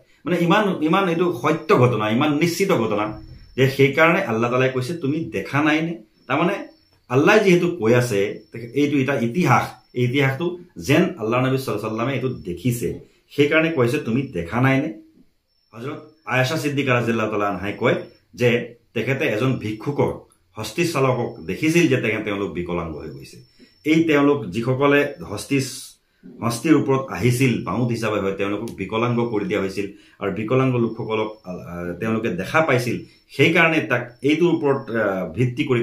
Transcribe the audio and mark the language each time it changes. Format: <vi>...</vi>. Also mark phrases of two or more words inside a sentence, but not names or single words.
<as>মানে ইমান এইটো সত্য ঘটনা ইমান নিশ্চিত ঘটনা যে সেই কাৰণে আল্লাহ তাআলাই কৈছে তুমি দেখা নাই নে তাৰ মানে আল্লাহ যেহেতু কৈ আছে এইটো এটা ইতিহাস এই ইতিহাসটো যেন আল্লাহ নবী</as> <ar>صلى الله عليه وسلم</ar> <as>এইটো দেখিছে সেই কাৰণে কৈছে তুমি দেখা নাই নে হযরত আয়েশা সিদ্দিকা</as> <ar>رضي الله تعالى عنها</ar> <as>কয় যে তেখেতে এজন ভিক্ষুকক হস্তি চালকক দেখিছিল যে তেওঁলোক বিকলাঙ্গ হৈ গৈছে এই তেওঁলোক যিসকলে হস্তিৰ ওপৰত আহিছিল বাউত হিচাপে হয় তেওঁলোকক বিকলাঙ্গ কৰি দিয়া হৈছিল আৰু বিকলাঙ্গ লোকসকলক তেওঁলোকে দেখা পাইছিল সেই কাৰণে তাক এইটোৰ ওপৰত ভিত্তি কৰি</as>